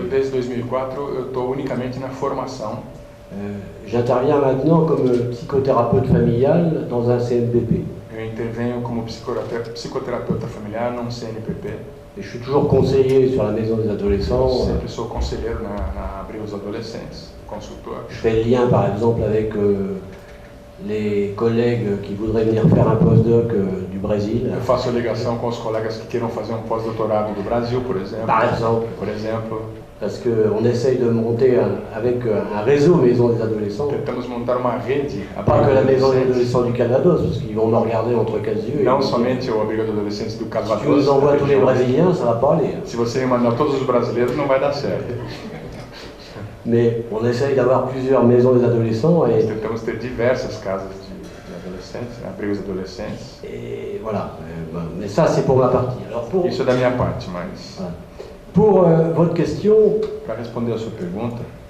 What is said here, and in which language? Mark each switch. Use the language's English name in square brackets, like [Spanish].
[Portuguese] Desde 2004, eu estou unicamente na formação. [French] J'interviens maintenant comme psychothérapeute familial dans un CNPP. [Portuguese] Eu intervenho como psicoterapeuta familiar num CNPP. [French] Et je suis toujours conseiller sur la maison des adolescents. [Portuguese] Sempre sou conselheiro na Abril dos Adolescentes, consultor. [French] Je fais le lien par exemple avec les collègues qui voudraient venir faire un postdoc du Brésil. [Portuguese] Eu faço ligação com os colegas que queiram fazer um pós-doutorado do Brasil, por exemplo. Por [French] exemple. Parce qu'on essaye de monter avec un réseau Maison des Adolescents. [Portuguese] Tentamos montar uma rede. [French] Pas que la Maison des Adolescents du Calvados, parce qu'ils vont me regarder entre quatre yeux. [Portuguese] Não somente o abrigo de adolescentes do Calvados. [French] Si tu nous envoies tous les Brésiliens, ça va pas aller. [Portuguese] Se você me mandar todos os brasileiros, não vai dar certo. [French] Mais on essaye d'avoir plusieurs maisons des adolescents et... [Portuguese] Tentamos ter diversas casas de adolescentes, abrigos de adolescentes. [French] Et voilà, mais ça c'est pour ma partie. Alors pour... [Portuguese] Isso é da minha parte, mas... [French] Voilà. Pour votre question... [Portuguese] Para responder a sua pergunta...